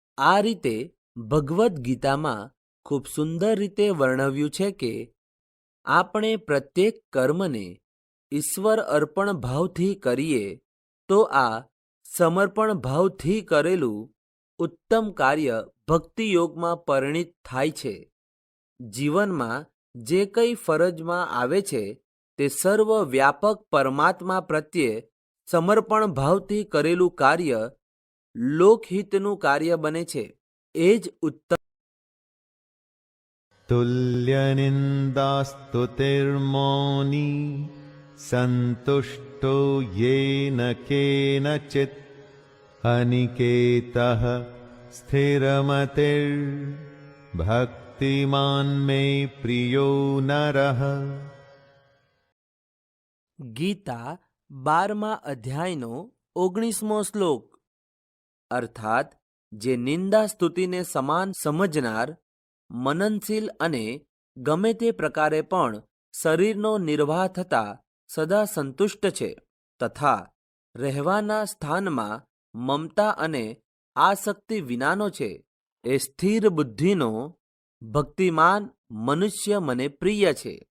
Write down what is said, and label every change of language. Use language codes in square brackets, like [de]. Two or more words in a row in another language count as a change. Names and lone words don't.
[gu] આ રીતે ભગવદ્ ગીતામાં ખૂબ સુંદર રીતે વર્ણવ્યું છે કે આપણે પ્રત્યેક કર્મને ઈશ્વર અર્પણ ભાવથી કરીએ તો આ સમર્પણ ભાવથી કરેલું ઉત્તમ કાર્ય ભક્તિયોગમાં પરિણિત થાય છે. જીવનમાં જે કંઈ ફરજમાં આવે છે તે સર્વ વ્યાપક પરમાત્મા પ્રત્યે સમર્પણ ભાવથી કરેલું કાર્ય લોકહિતનું કાર્ય બને છે. એ જ ઉત્તમ. [sa] तुल्यनिन्दास्तुतिर्मौनी सन्तुष्टो येन केनचित् अनिकेतः स्थिरमतिर्भक्तिमान् मे प्रियो नरः. [gu] ગીતા 12મા અધ્યાયનો 19મો શ્લોક. અર્થાત જે નિંદા સ્તુતિને સમાન સમજનાર, મનનશીલ અને ગમે તે પ્રકારે પણ શરીરનો નિર્વાહ થતા સદા સંતુષ્ટ છે તથા રહેવાના સ્થાનમાં મમતા અને આસક્તિ વિનાનો છે, એ સ્થિર બુદ્ધિનો ભક્તિમાન મનુષ્ય મને પ્રિય છે.